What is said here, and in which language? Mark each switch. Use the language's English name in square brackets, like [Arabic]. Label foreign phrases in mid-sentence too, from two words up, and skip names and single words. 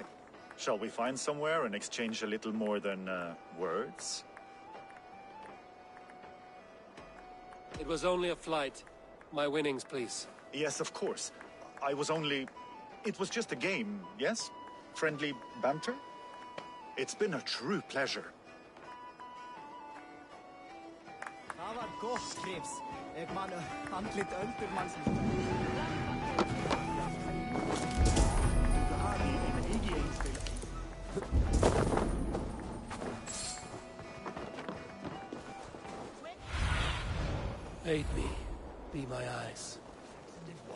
[English] Shall we find somewhere and exchange a little more than, words? It was only a flight. My winnings, please. Yes, of course. I was only... It was just a game, yes? Friendly banter? It's been a true pleasure. [Icelandic] Það var gott skrifs. Ég man andlit öldurmannsins. [English] Aid me. Be my eyes. What?